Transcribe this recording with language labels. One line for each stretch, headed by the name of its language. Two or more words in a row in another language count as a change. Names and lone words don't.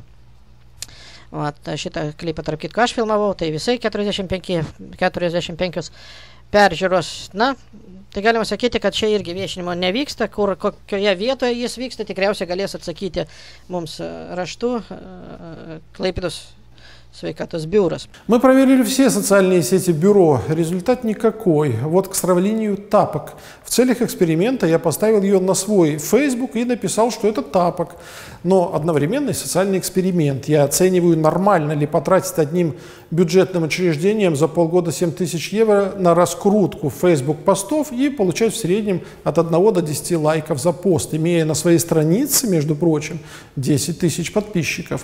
Lithuanian: Vat šitą klipą, tarp kitko, aš filmavau, tai visai 45 peržiūros. Na, tai galima sakyti, kad čia irgi viešinimo nevyksta, kokioje vietoje jis vyksta, tikriausiai galės atsakyti mums raštu Klaipėdos sveikatos бюро.
Russian: Мы проверили все социальные сети бюро. Результат никакой. Вот к сравнению тапок. В целях эксперимента я поставил ее на свой Facebook и написал, что это тапок. Но одновременный социальный эксперимент. Я оцениваю, нормально ли потратить одним бюджетным учреждением за полгода 7000 евро на раскрутку Facebook постов и получать в среднем от 1 до 10 лайков за пост, имея на своей странице, между прочим, 10 000 подписчиков.